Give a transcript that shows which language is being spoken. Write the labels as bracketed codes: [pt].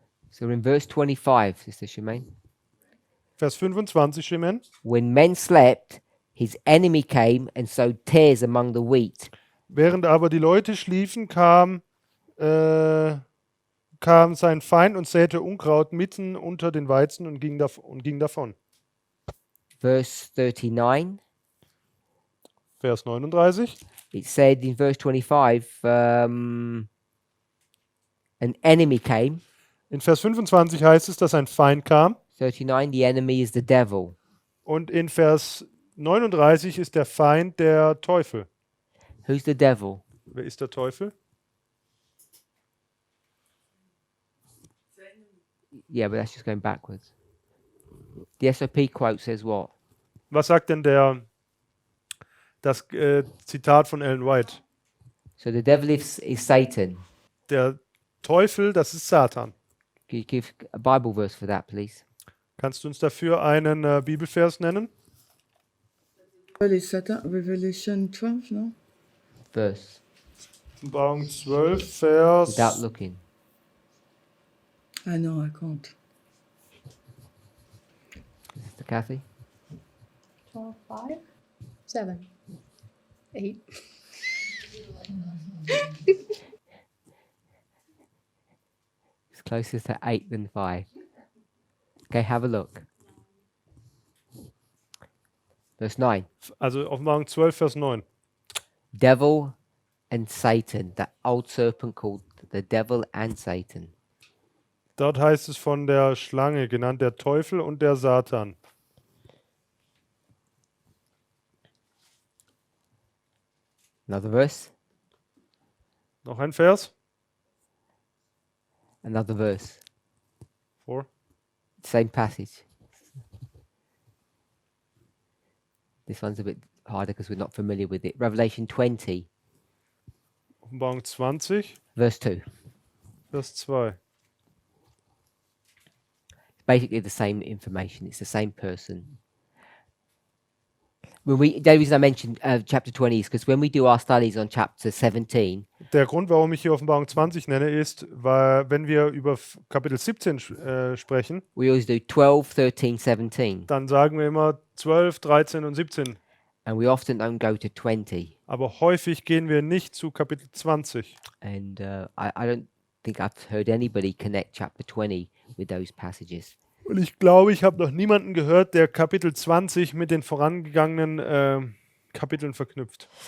[en] So we're in verse 25, Sister Shemaine. [de] Vers 25, Shimen. [en] When men slept, his enemy came and sowed tares among the wheat. [de] Während aber die Leute schliefen, kam sein Feind und säte Unkraut mitten unter den Weizen und ging davon. [en] Verse 39, [de] Vers 39. [en] it said in verse 25, an enemy came. [de] In Vers 25 heißt es, dass ein Feind kam. [en] 39, the enemy is the devil. [de] Und in Vers 39 ist der Feind der Teufel. [en] Who's the devil? [de] Wer ist der Teufel? [en] Yeah, but that's just going backwards. The SOP quote says what? [de] Was sagt denn das Zitat von Ellen White? [en] So the devil is Satan. [de] Der Teufel, das ist Satan. [en] Can you give a Bible verse for that, please? [de] Kannst du uns dafür einen Bibelvers nennen? [en] Well, it's Satan, Revelation 12, no? Verse, [de] Offenbarung 12, Vers. [en] without looking. I know, I can't. Sister Kathy? 12, 5, 7, 8. It's closer to 8 than 5. Okay, have a look. Verse 9. [de] Also Offenbarung 12, Vers 9. [en] Devil and Satan, that old serpent called the devil and Satan. [de] Dort heißt es von der Schlange, genannt der Teufel und der Satan. [en] Another verse. [de] Noch ein Vers? [en] Another verse. 4. Same passage. This one's a bit harder because we're not familiar with it. Revelation 20, [de] Offenbarung 20, [en] verse 2. [de] Vers 2. [en] It's basically the same information. It's the same person. The reason I mentioned chapter 20 is because when we do our studies on chapter 17, [de] Der Grund, warum ich hier Offenbarung 20 nenne, ist, weil wenn wir über Kapitel 17 sprechen, [en] we always do 12, 13, 17, [de] dann sagen wir immer 12, 13 und 17. [en] and we often don't go to 20. [de] Aber häufig gehen wir nicht zu Kapitel 20. [en] And I don't think I've heard anybody connect chapter 20 with those passages. [de] Und ich glaube, ich habe noch niemanden gehört, der Kapitel 20 mit den vorangegangenen Kapiteln verknüpft.